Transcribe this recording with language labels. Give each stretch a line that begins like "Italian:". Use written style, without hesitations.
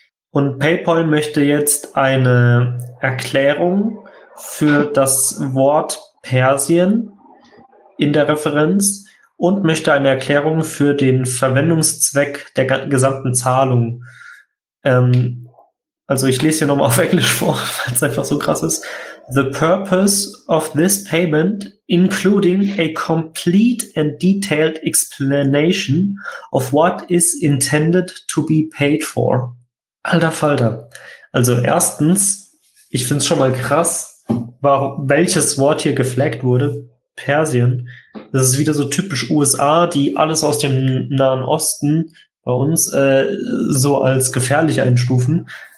German: Und PayPal möchte jetzt eine Erklärung für das Wort Persien in der Referenz und möchte eine Erklärung für den Verwendungszweck der gesamten Zahlung. Also ich lese hier nochmal auf Englisch vor, weil es einfach so krass ist.
English: The purpose of this payment, including a complete and detailed explanation of what is intended to be paid for.
German: Alter Falter. Also erstens, ich finde es schon mal krass, welches Wort hier geflaggt wurde. Persien. Das ist wieder so typisch USA, die alles aus dem Nahen Osten bei uns so als gefährlich einstufen.